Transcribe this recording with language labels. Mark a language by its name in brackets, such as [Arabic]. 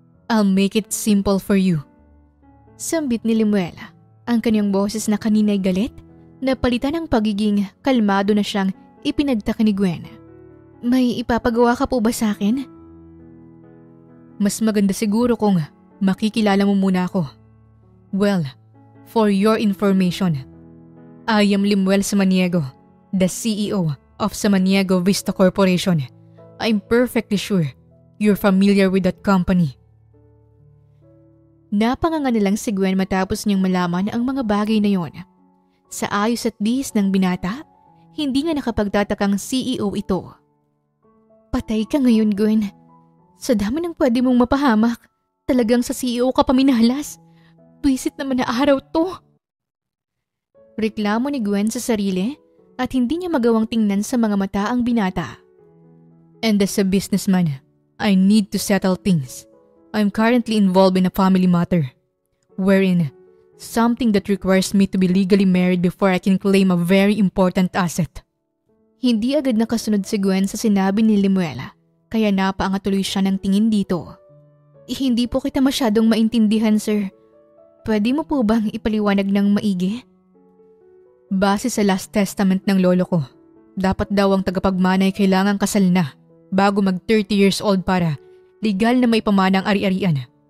[English] I'll make it simple for you. [Filipino] Sambit ni Lemuel. Ang kanyang boses na kanina'y galit, napalitan ng pagiging kalmado na siyang ipinagtaka ni Gwen. May ipapagawa ka po ba sa akin? Mas maganda siguro kung makikilala mo muna ako. [English] Well, for your information, I am Lemuel Samaniego, the CEO of Samaniego Vista Corporation. I'm perfectly sure you're familiar with that company. [Filipino] Napanganga na lang si Gwen matapos niyang malaman ang mga bagay na yon. Sa ayos at bihis ng binata, hindi nga nakapagtatakang CEO ito. Patay ka ngayon, Gwen. Sa dami ng pwede mong mapahamak, talagang sa CEO ka paminalas. Bisit naman na araw to. Reklamo ni Gwen sa sarili at hindi niya magawang tingnan sa mga mata ang binata. [English] And as a businessman, I need to settle things. I'm currently involved in a family matter, wherein something that requires me to be legally married before I can claim a very important asset. [Filipino] Hindi agad nakasunod si Gwen sa sinabi ni Lemuel, kaya napaangat tuloy siya ng tingin dito. Hindi po kita masyadong maintindihan, sir. Pwede mo po bang ipaliwanag ng maigi? Base sa last testament ng lolo ko, dapat daw ang tagapagmana ay kailangang kasal na bago mag 30 years old para legal na may pamana ang ari-arian.